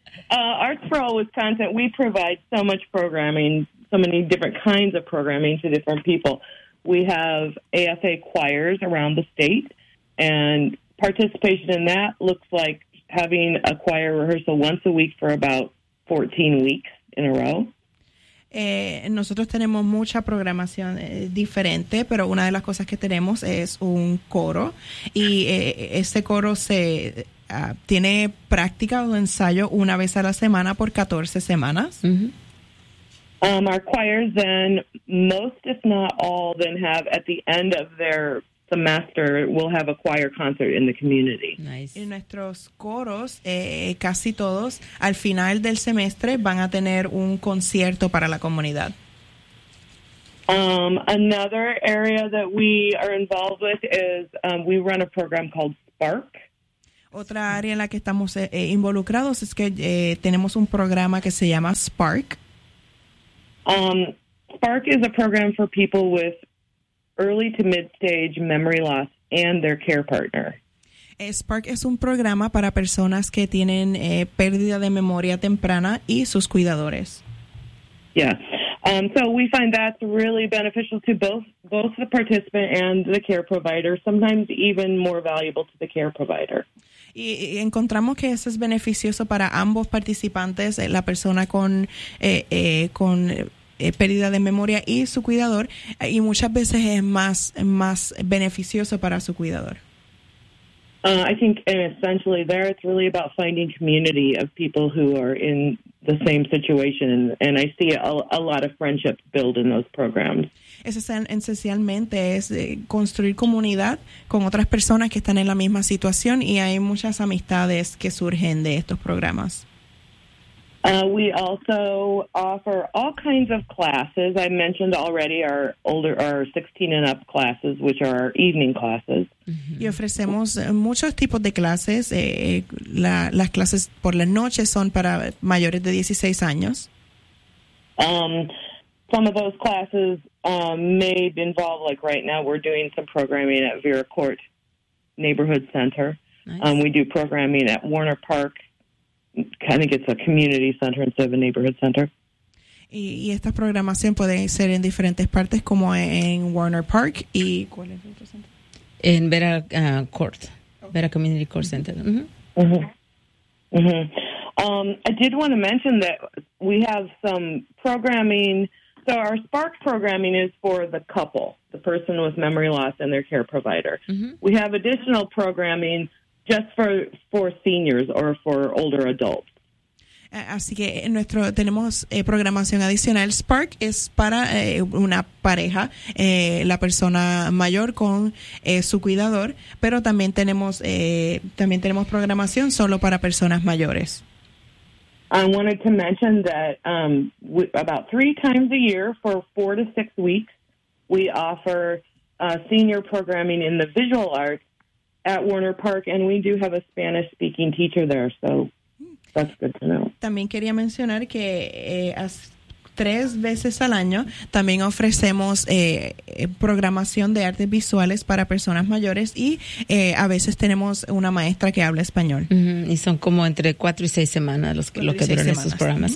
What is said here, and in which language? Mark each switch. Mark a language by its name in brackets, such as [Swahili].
[English] Arts for All Wisconsin, we provide so much programming, so many different kinds of programming to different people. We have AFA choirs around the state, and participation in that looks like having a choir rehearsal once a week for about 14 weeks in a row. [Spanish] Nosotros tenemos mucha programación diferente, pero una de las cosas que tenemos es un coro y ese coro tiene práctica o ensayo una vez a la semana por 14 semanas. Mm-hmm. [English] Our choirs then, most if not all, then have at the end of their semester we'll have a choir concert in the community. Nice. [Spanish] Y nuestros coros, casi todos, al final del semestre van a tener un concierto para la comunidad. [English] Another area that we are involved with is we run a program called Spark. [Spanish] Otra área en la que estamos involucrados es que tenemos un programa que se llama Spark. [English] Spark is a program for people with early to mid-stage memory loss and their care partner. [Spanish] Spark es un programa para personas que tienen pérdida de memoria temprana y sus cuidadores. [English] Yeah. So we find that's really beneficial to both the participant and the care provider, sometimes even more valuable to the care provider. [Spanish] Y encontramos que eso es beneficioso para ambos participantes, la persona con pérdida de memoria y su cuidador, y muchas veces es más beneficioso para su cuidador. [English] I think essentially there it's really about finding community of people who are in the same situation, and I see a lot of friendships build in those programs. [Spanish] Es esencialmente es construir comunidad con otras personas que están en la misma situación, y hay muchas amistades que surgen de estos programas. [English] We also offer all kinds of classes. I mentioned already our 16 and up classes, which are our evening classes. Mm-hmm. [Spanish] Y ofrecemos muchos tipos de clases. Las clases por la noche son para mayores de 16 años. [English] Some of those classes may involve, like right now, we're doing some programming at Vera Court Neighborhood Center. Nice. We do programming at Warner Park. Kind of gets a community center instead of a neighborhood center. [Spanish] Y esta programación puede ser en diferentes partes, como en Warner Park y ¿cuál es el otro centro? En Vera Court, okay. Vera Community Court Center. [English] I did want to mention that we have some programming. So our Spark programming is for the couple, the person with memory loss and their care provider. Mm-hmm. We have additional programming just for seniors or for older adults. [Spanish] Así que tenemos programación adicional. Spark es para una pareja, la persona mayor con su cuidador, pero también tenemos programación solo para personas mayores. [English] I wanted to mention that about 3 times a year for 4 to 6 weeks, we offer senior programming in the visual arts at Warner Park, and we do have a Spanish-speaking teacher there, so that's good to know. [Spanish] También quería mencionar que 3 veces al año también ofrecemos programación de artes visuales para personas mayores, y a veces tenemos una maestra que habla español. Mm-hmm. Y son como entre 4 y 6 semanas lo que duran esos programas.